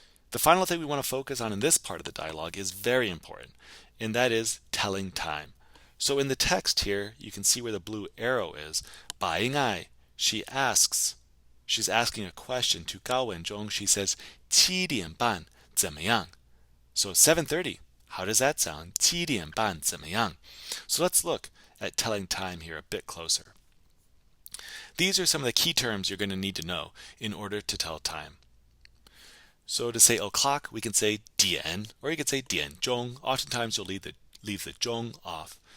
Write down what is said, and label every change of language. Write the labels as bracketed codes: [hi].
[en] The final thing we want to focus on in this part of the dialogue is very important, and that is telling time. So in the text here, you can see where the blue arrow is. 白英爱, she's asking a question to Gao Wenzhong. She says, [zh] 7点半怎么样? [en] So 7:30, how does that sound? [zh] 7点半怎么样? [en] So let's look at telling time here a bit closer. These are some of the key terms you're going to need to know in order to tell time. So to say o'clock, we can say 点, or you could say 点钟. Oftentimes you'll leave the 钟 off.